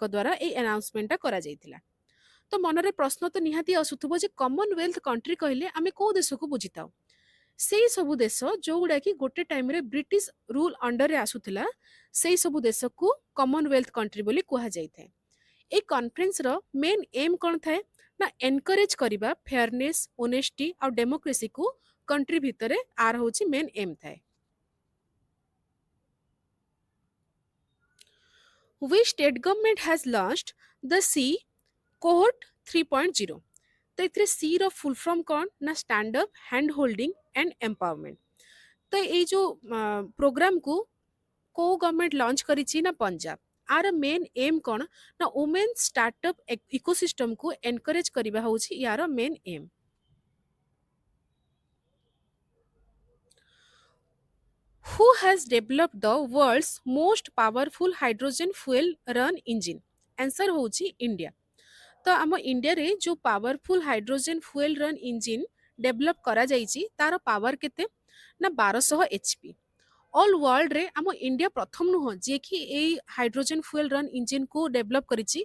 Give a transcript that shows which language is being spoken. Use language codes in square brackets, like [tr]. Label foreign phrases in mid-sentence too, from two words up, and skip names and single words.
[or] ଦ୍ୱାରା ଏଇ ଆନାଉନ୍ସମେଣ୍ଟଟା କରାଯାଇଥିଲା ତ ମନରେ ପ୍ରଶ୍ନ ତ ନିହାତି ଆସୁଥିବ ଯେ [en] Commonwealth country [or] କହିଲେ ଆମେ କୋଉ ଦେଶକୁ ବୁଝିଥାଉ ସେଇ ସବୁ ଦେଶ ଯୋଉଗୁଡାକି ଗୋଟେ ଟାଇମରେ [en] British rule under [or] ଆସୁଥିଲା ସେଇ ସବୁ ଦେଶକୁ [en] Commonwealth country [or] ବୋଲି କୁହାଯାଇଥାଏ ଏଇ କନଫରେନ୍ସର [en] main aim [or] କ'ଣ ଥାଏ ନା ଏନକରେଜ କରିବା [en] fairness honesty [or] ଆଉ ଡେମୋକ୍ରେସିକୁ କଣ୍ଟ୍ରି ଭିତରେ ଆର ହେଉଛି [en] main aim [or] ଥାଏ [en] which state government has launched the C cohort 3.0 [or] ତ ଏଥିରେ ସି ର [en] ଫୁଲ୍ [or] ଫର୍ମ କ'ଣ ନା ଷ୍ଟାଣ୍ଡ ଅପ୍ ହ୍ୟାଣ୍ଡ ହୋଲ୍ଡିଂ ଆଣ୍ଡ ଏମ୍ପାୱରମେଣ୍ଟ ତ ଏଇ ଯୋଉ ପ୍ରୋଗ୍ରାମକୁ କୋଉ ଗଭର୍ଣ୍ଣମେଣ୍ଟ ଲଞ୍ଚ କରିଛି ନା ପଞ୍ଜାବ ଆର [en] main aim [or] କ'ଣ ନା [en] women startup ecosystem [or] ଏନକରେଜ କରିବା ହେଉଛି ୟାର [en] main aim Who has developed the world's most powerful hydrogen fuel run engine? [or] Answer ହେଉଛି ଇଣ୍ଡିଆ ତ ଆମ ଇଣ୍ଡିଆରେ ଯୋଉ [en] powerful hydrogen fuel run engine develop [or] କରାଯାଇଛି ତାର ପାୱାର କେତେ ନା [en] 1200 HP all world [or] ଆମ ଇଣ୍ଡିଆ ପ୍ରଥମ ନୁହଁ ଯିଏକି ଏଇ [en] hydrogen fuel run engine develop [or] କରିଛି